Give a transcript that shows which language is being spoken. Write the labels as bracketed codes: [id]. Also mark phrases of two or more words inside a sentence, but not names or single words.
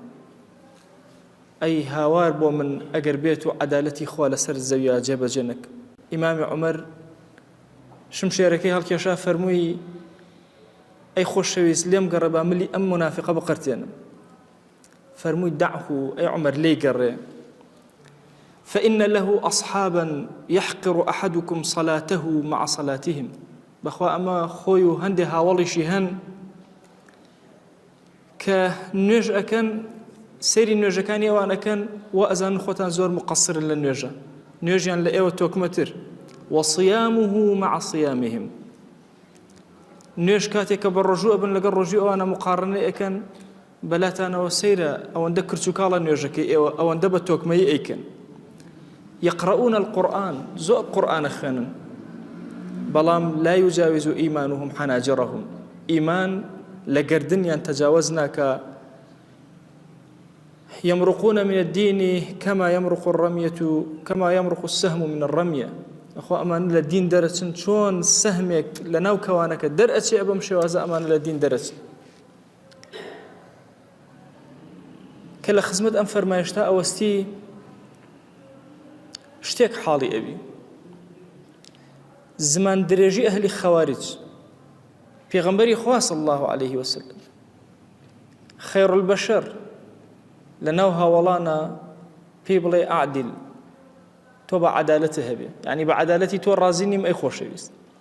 [ckb] ئەی هاوار بۆ من ئەگەر بێت و عەدالەتی خوا لەسەر زەویە جێبەجێ نەکەم. ئیمامی عومەر شمشێرەکەی هەڵکێشا، فەرمووی ئەی خۆشەویست لێم گەڕێ با ملی ئەم منافقە بقرتێنم. فەرمووی دەعه، ئەی عومەر لێی گەڕێ، [ar] فإن له أصحابا يحقر أحدكم صلاته مع صلاتهم. [ckb] بەخوا ئەمە خۆی و هەندێ هاوڵیشی هەن کە نوێژ ئەکەن، سەیری نوێژەکانی ئەوان ئەکەن و ئەزانن خۆتان زۆر مقەسرن لە نوێژە، نوێژیان لە ئێوە تۆکمەتر. [ar] وصيامه مع صيامهم، [ckb] نوێژ کاتێککە بە ڕۆژوو ئەبن لەگەڵ ڕۆژوو ئەوانە مقارنە ئەکەن، بەلاتانەوە سەیرە ئەوەندە کرچوکاڵە نوێژەکەی ئێوە، ئەوەندە بە تۆکمەی ئەیکەن. [ar] يقرؤون القرآن، [ckb] زۆر قورئانە خوێنن، بەڵام [ar] لا يجاوز إيمانهم حناجرهم، [ckb] ئیمان لە گەردنیان تەجاوز ناکە. [ar] يمرقون من الدين كما يمرق السهم من الرمية. [ckb] ئەخوا ئەمان لە دین دەرەچن چۆن سەهمێک لە ناو کەوانەکە دەرئەچێ، بەم شێوازە ئەمان لە دین دەرەچن. کە لە خزمەت ئەم فەرمایشتا ئەوەستی شتێک حاڵی ئەبی، زمان درێژی ئەهلی خەوارج، پێغەمبەری خوا [ar] صلی الله عليه وسلم خەیر البەشەر [ckb] لە ناو هاوڵانە پێی بڵێ ئەعدل، تۆ بە عەدالەتە هەبێ، یعنی بە عەدالەتی تۆ ڕازی نیم ئەی خۆشەویست.